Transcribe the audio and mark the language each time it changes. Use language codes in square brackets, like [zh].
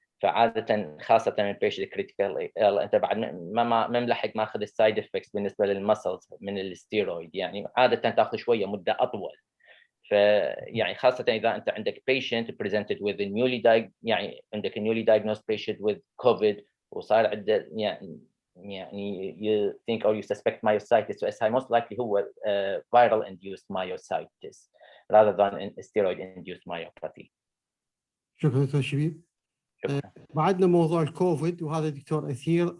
[ar] فعاده خاصه البيشنت كريتيكال انت بعد ما ملحق ماخذ السايد افكتس بالنسبه للمسلز من الستيرويد، يعني عاده تاخذ شويه مده اطول. فيعني خاصة إذا أنت عندك [en] patient presented with a [ar] يعني عندك [en] a newly diagnosed patient with COVID [ar] وصار عنده يعني [en] you think or you suspect myositis, so it's most likely [ar] هو [en] viral induced myositis rather than steroid induced myopathy. [ar] شكرا دكتور شبيب. بعدنا موضوع الكوفيد وهذا دكتور أثير.